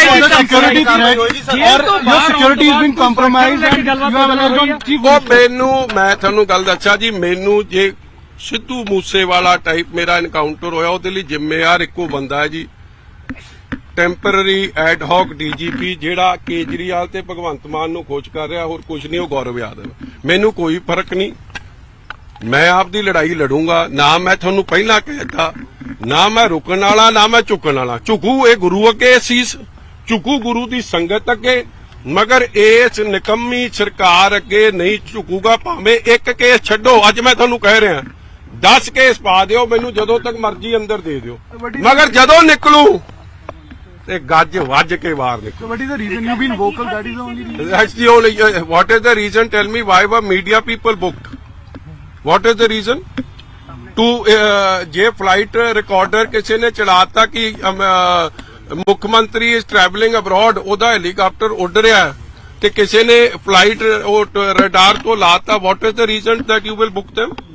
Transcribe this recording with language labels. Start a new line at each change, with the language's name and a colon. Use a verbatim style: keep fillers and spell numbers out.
English: Security threat or your security is being compromised and you have alleged chief
Punjabi: ਉਹ ਮੈਨੂੰ ਮੈਂ ਤੁਹਾਨੂੰ ਗੱਲ ਦੱਸਾਂ ਜੀ ਮੈਨੂੰ ਜੇ ਸਿੱਧੂ ਮੂਸੇਵਾਲਾ ਟਾਈਪ ਮੇਰਾ ਐਨਕਾਊਂਟਰ ਹੋਇਆ ਉਹਦੇ ਲਈ ਜ਼ਿੰਮੇਵਾਰ ਇੱਕੋ ਬੰਦਾ ਹੈ ਜੀ ਟੈਂਪਰਰੀ ਐਡ ਹੌਕ ਡੀਜੀਪੀ ਜਿਹੜਾ ਕੇਜਰੀਵਾਲ ਤੇ ਭਗਵੰਤ ਮਾਨ ਨੂੰ ਖੋਜ ਕਰ ਰਿਹਾ ਹੋਰ ਕੁਝ ਨਹੀਂ ਉਹ ਗੌਰਵ ਯਾਦਵ ਮੈਨੂੰ ਕੋਈ ਫਰਕ ਨਹੀਂ ਮੈਂ ਆਪਦੀ ਲੜਾਈ ਲੜੂੰਗਾ ਨਾ ਮੈਂ ਤੁਹਾਨੂੰ ਪਹਿਲਾਂ ਕਹਿਤਾ ਨਾ ਮੈਂ ਰੁਕਣ ਵਾਲਾ ਨਾ ਮੈਂ ਝੁਕਣ ਵਾਲਾ ਝੁਕੂ ਇਹ ਗੁਰੂ ਅੱਗੇ ਸੀਸ ਝੁਕੂ ਗੁਰੂ ਦੀ ਸੰਗਤ ਅੱਗੇ ਮਗਰ ਇਸ ਨਿਕੰਮੀ ਸਰਕਾਰ ਅੱਗੇ ਨਹੀਂ ਝੁਕੂਗਾ ਭਾਵੇਂ ਇੱਕ ਕੇਸ ਛੱਡੋ ਅੱਜ ਮੈਂ ਤੁਹਾਨੂੰ ਕਹਿ ਰਿਹਾ ਦਸ ਕੇਸ ਪਾ ਦਿਓ ਮੈਨੂੰ ਜਦੋਂ ਤੱਕ ਮਰਜ਼ੀ ਅੰਦਰ ਦੇ ਦਿਓ ਮਗਰ ਜਦੋਂ ਨਿਕਲੂ ਤੇ ਗੱਜ ਵੱਜ ਕੇ ਬਾਹਰ ਨਿਕਲੂ
English: So what is the reason you've been vocal? That is the only reason. That's the only. uh, What is the reason? Tell me why were media people booked? What is the reason?
Punjabi: To uh, ਜੇ flight recorder ਕਿਸੇ ਨੇ ਚਲਾਤਾ ਕਿ ਅਮ, ਅਹ, ਮੁੱਖ ਮੰਤਰੀ ਇਸ travelling abroad ਉਹਦਾ helicopter ਉੱਡ ਰਿਹਾ ਹੈ ਤੇ ਕਿਸੇ ਨੇ ਫਲਾਈਟ ਰਡਾਰ ਤੋਂ ਲਾਤਾ
English: what is the reason that you will book them?